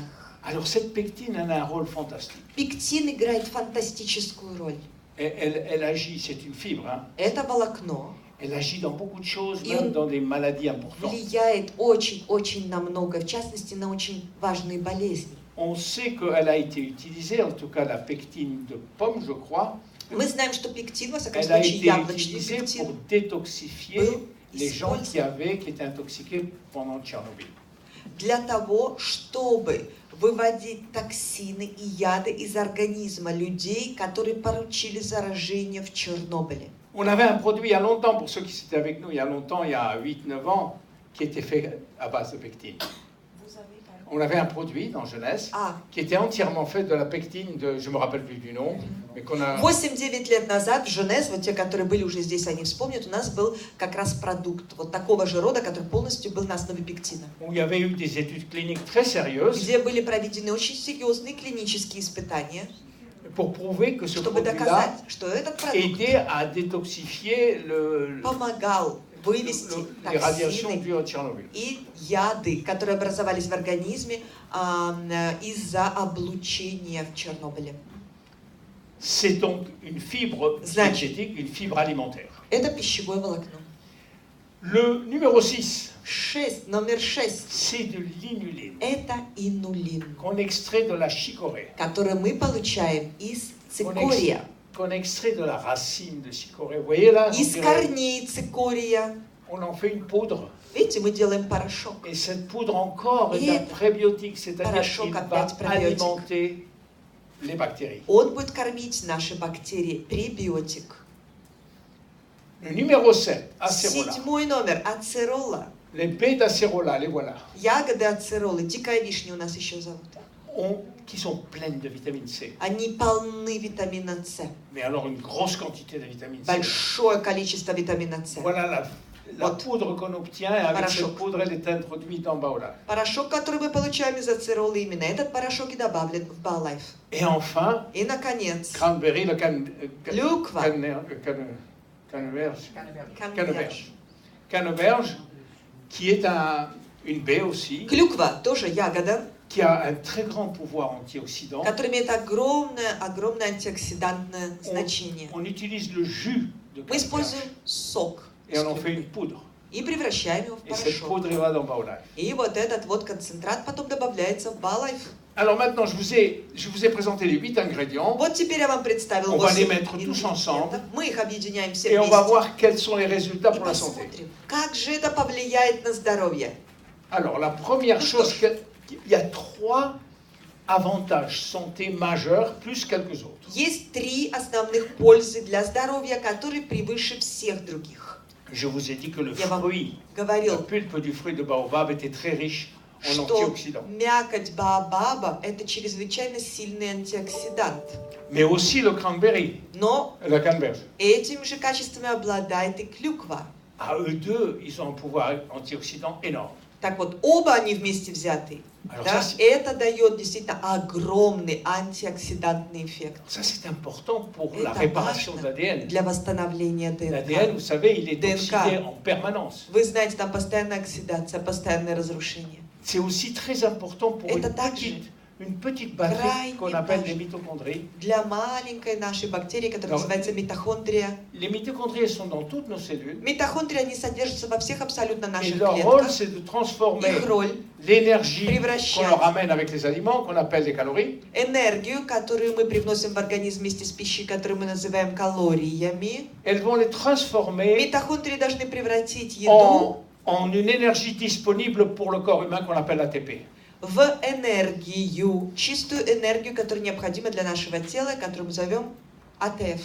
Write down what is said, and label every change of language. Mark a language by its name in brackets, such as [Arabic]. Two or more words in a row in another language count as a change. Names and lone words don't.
[French] Alors cette pectine, elle a un rôle fantastique. [Russian] Пектин играет фантастическую роль. [French] Elle agit, c'est une fibre, hein. [Russian] Это волокно [French] Elle agit dans beaucoup de choses, Et même on- dans des maladies importantes. [Russian] влияет очень-очень на много, в частности, на очень важные болезни. [French] On sait qu'elle a été utilisée, en tout cas la pectine de pomme, je crois, [Russian] Мы знаем, что пектин, во всяком [French] elle a [Russian] случае, [French] été [Russian] яблочный [French] utilisée pour [Russian] пектин, [French] détoxifier [Russian] был [French] les gens [Russian] использован [French] qui étaient intoxiqués pendant Tchernobyl. [Russian] для того, чтобы выводить токсины и яды из организма людей, которые получили заражение в Чернобыле. [French] On avait un produit il y a longtemps, pour ceux qui étaient avec nous il y a longtemps, il y a 8-9 ans, qui était fait à base de pectine. On avait un produit dans Jeunesse qui était entièrement fait de la pectine, je ne me rappelle plus du nom, mais qu'on a... [Russian] 8-9 лет назад в Женеве, вот те, которые были уже здесь, они вспомнят, у нас был как раз продукт вот такого же рода, который полностью был на основе пектина. [French] Où il y avait eu des études cliniques très sérieuses [Russian] Где были проведены очень серьезные клинические испытания, [French] pour prouver que ce [Russian] чтобы [French] produit-là [Russian] доказать, что этот продукт [French] aidait à détoxifier [Russian] помогал вывести [French] les radiations [Russian] токсины [French] dues à Tchernobyl. [Russian] и яды, которые образовались в организме из-за облучения в Чернобыле. [French] C'est donc une fibre synthétique, une fibre alimentaire. [Russian] Это пищевое волокно. [French] Le numéro 6, [Russian] Номер 6. [French] c'est de l'inuline, [Russian] Это инулин, [French] qu'on extrait de la chicorée, [Russian] который мы получаем из цикория, [French] qu'on extrait de la racine de chicorée. Vous voyez là, [Russian] из корней цикория. [French] on en fait une poudre. [Russian] Видите, мы делаем порошок. [French] Et cette poudre encore est Et un prébiotique, c'est-à-dire [Russian] порошок [French] qu'il va [Russian] опять пробиотик. [French] alimenter les bactéries. [Russian] Он будет кормить наши бактерии, пребиотик. [French] Le numéro 7, acérola. [Russian] 7 номер, ацерола. [French] Les baies d'acérola, les voilà, [Russian] Ягоды ацеролы, дикая вишня у нас еще зовут. [French] qui sont pleines de vitamine C. [Russian] Они полны витамина С. [French] Mais alors une grosse quantité de vitamine C. [Russian] Большое количество витамина С. [French] Voilà la [Russian] Вот. [French] poudre qu'on obtient, et avec [Russian] Порошок. [French] cette poudre, elle est introduite dans Baolab. [Russian] Порошок, который мы получаем из ацеролы, именно этот порошок и добавлен в Балайф. [French] Et enfin, [Russian] И, наконец, [French] cranberry, le [Russian] клюква. [French] canneberge, qui est une baie aussi, [Russian] Клюква тоже ягода, [French] qui a un très grand pouvoir antioxydant. [Russian] которая имеет огромное антиоксидантное значение. [French] On utilise le jus de [Russian] Мы используем [French] canneberge [Russian] сок [French] et on en fait une poudre. [Russian] и превращаем его в [French] Et cette [Russian] порошок. [French] poudre, elle va dans Baolab. [Russian] И вот этот вот концентрат потом добавляется в Балайф. [French] Alors maintenant, je vous ai présenté les 8 ingrédients [Russian] Вот теперь я вам представил [French] On va les [Russian] 8 [French] mettre tous ensemble. [Russian] ингредиентов. Мы их объединяем все [French] et on va [Russian] вместе. [French] voir quels sont les résultats [Russian] И [French] pour la santé. [Russian] посмотрим, как же это повлияет на здоровье. [French] Alors, la première chose, il y a 3 avantages santé majeurs, plus quelques autres. [Russian] Есть 3 основных пользы для здоровья, которые превыше всех других. [French] Je vous ai dit que le [Russian] Я вам [French] fruit, la [Russian] говорил, [French] pulpe du fruit de baobab était très riche en [Russian] что [French] antioxydants. [Russian] мякоть баобаба – это чрезвычайно сильный антиоксидант. [French] Mais aussi le cranberry, [Russian] Но [French] la canneberge. [Russian] этими же качествами обладает и клюква. [French] À eux deux, ils ont un pouvoir antioxydant énorme. [Russian] Так вот, оба они вместе взяты. [French] Alors [Russian] Да, [French] ça, [Russian] это дает действительно огромный антиоксидантный эффект. [French] ça, c'est important pour la [Russian] Это [French] réparation de [Russian] важно [French] l'ADN. [Russian] для восстановления [French] L'ADN, vous [Russian] ДНК. [French] savez, il est [Russian] ДНК. [French] oxydé en permanence. [Russian] Вы знаете, там постоянная оксидация, постоянное разрушение. [French] C'est aussi très important pour [Russian] Это также [French] une petite batterie qu'on appelle les mitochondries. [Russian] для маленькой нашей бактерии, которая называется митохондрия. [French] Les mitochondries elles sont dans toutes nos cellules. [Russian] Митохондрии, они содержатся во всех абсолютно [French] Et [Russian] наших [French] leur rôle, [Russian] клетках. [French] c'est de transformer [Russian] Их роль [French] l'énergie [Russian] превращать [French] qu'on leur amène avec les aliments, qu'on appelle les calories, [Russian] энергию, которую мы привносим в организм вместе с пищей, которую мы называем калориями. [French] elles vont les transformer [Russian] Митохондрии должны превратить еду [French] en une énergie disponible pour le corps humain qu'on appelle ATP. [Russian] в энергию, чистую энергию, которая необходима для нашего тела, которую мы зовем АТФ.